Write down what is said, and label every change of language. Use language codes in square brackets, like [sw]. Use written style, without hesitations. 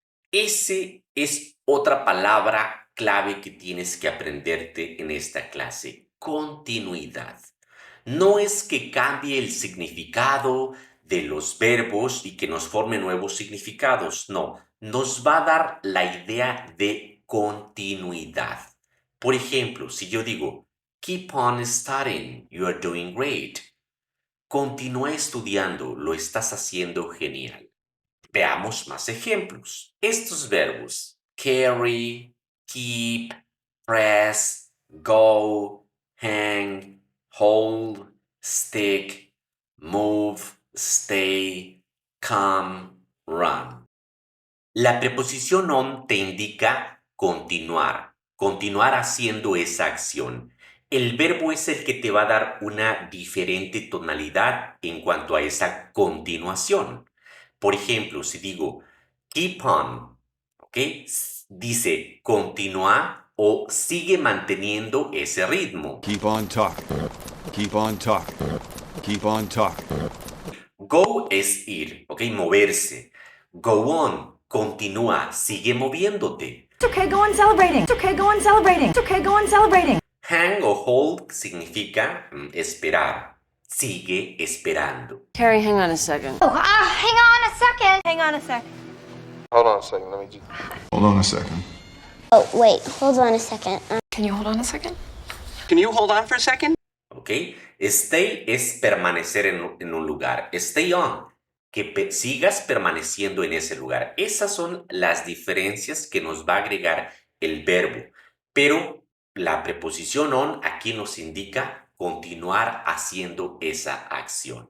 [es] Ese es otra palabra clave que tienes que aprenderte en esta clase. Continuidad. No es que cambie el significado de los verbos y que nos forme nuevos significados. No, nos va a dar la idea de continuidad. Por ejemplo, si yo digo, keep on studying, you are doing great. Continúa estudiando, lo estás haciendo genial. Veamos más ejemplos. Estos verbos, carry, keep, press, go, hang, hold, stick, move, stay, come, run. La preposición on te indica continuar haciendo esa acción. El verbo es el que te va a dar una diferente tonalidad en cuanto a esa continuación. Por ejemplo, si digo keep on, ¿ok? Dice continúa o sigue manteniendo ese ritmo. [en] Keep on talking. Keep on talking. Keep on talking. [es] Go es ir, ¿ok? Moverse. Go on, continúa, sigue moviéndote. [en] It's okay, go on celebrating. It's okay, go on celebrating. It's okay, go on celebrating. [es] Hang o hold significa esperar. Sigue esperando. [en] Terry, hang on a second. Oh, hang on a second. Hang on a sec. Hold on a second. Let me just. Hold on a second. Oh, wait, hold on a second. Can you hold on a second? Can you hold on for a second? ¿Ok? [es] Stay es permanecer en un lugar. Stay on, que sigas permaneciendo en ese lugar. Esas son las diferencias que nos va a agregar el verbo. Pero la preposición on aquí nos indica continuar haciendo esa acción.